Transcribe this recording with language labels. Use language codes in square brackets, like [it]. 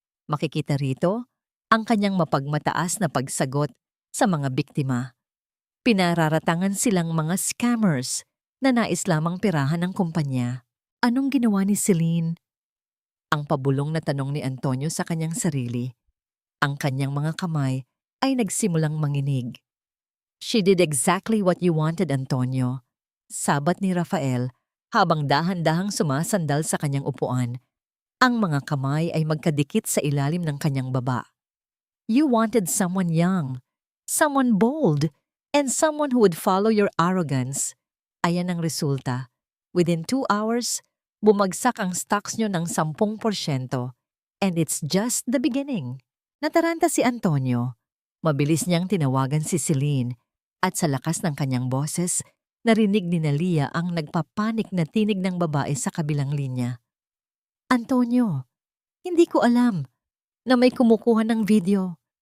[tl] Makikita rito ang kanyang mapagmataas na pagsagot sa mga biktima. Pinararatangan silang mga scammers na nais lamang pirahan ng kumpanya. Anong ginawa ni Celine? Ang pabulong na tanong ni Antonio sa kanyang sarili. Ang kanyang mga kamay ay nagsimulang manginig. [en] She did exactly what you wanted, Antonio. [tl] Sabat ni Rafael habang dahan-dahang sumasandal sa kanyang upuan. Ang mga kamay ay magkadikit sa ilalim ng kanyang baba. [en] You wanted someone young, someone bold, and someone who would follow your arrogance. [tl] Ayan ang resulta. [en] Within 2 hours, [tl] bumagsak ang stocks nyo ng 10%. [en] And it's just the beginning. [tl] Nataranta si Antonio. Mabilis niyang tinawagan si Celine at sa lakas ng kanyang boses, narinig ni Nalia ang nagpapanik na tinig ng babae sa kabilang linya. Antonio, hindi ko alam na may kumukuha ng video.